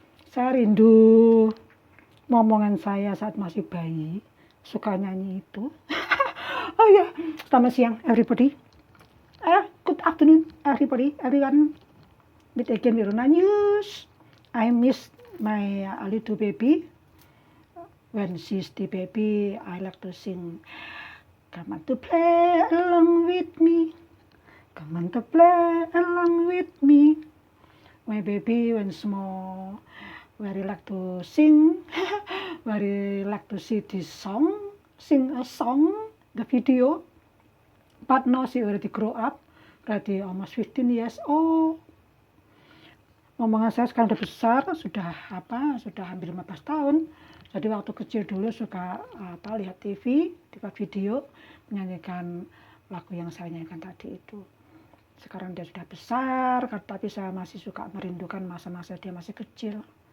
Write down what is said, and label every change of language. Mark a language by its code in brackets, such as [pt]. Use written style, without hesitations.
[id] Saya rindu momongan saya saat masih bayi, suka nyanyi itu. Oh ya, selamat siang everybody. [en] Good afternoon everybody, everyone. Meet again with Rona News. I miss my little baby. When she's the baby, I like to sing, come on to play along with me, come on to play along with me. My baby when small, very like to sing, very like to see this song, sing a song, the video. But now she already grow up, already almost 15 years old. [id] Momongan saya sekarang udah besar, sudah hampir 15 tahun. Jadi waktu kecil dulu suka lihat TV, lihat video, menyanyikan lagu yang saya nyanyikan tadi itu. Sekarang dia sudah besar, tapi saya masih suka merindukan masa-masa dia masih kecil.